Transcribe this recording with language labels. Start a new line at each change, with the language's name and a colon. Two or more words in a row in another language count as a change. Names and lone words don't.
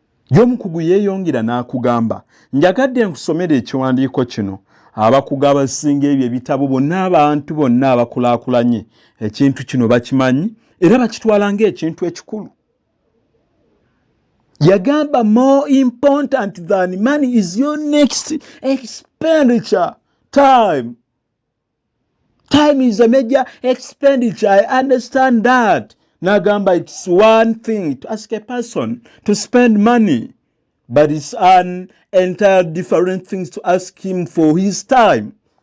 Ganda: Y'omukugu yeeyongera n'akugamba, njagadde nkusomere ekiwandiiko kino. Abakugu abasinga ebyo ebitabo bonna abantu bonna abakulaakulanye, ekintu kino bakimanyi era bakitwala ng'ekintu ekikulu. Yagamba,
English: "More important than money is your next expenditure, time. Time is a major expenditure, I understand that." N'agamba, "It's one thing to ask a person to spend money, but it's an entire different thing to ask him for his time."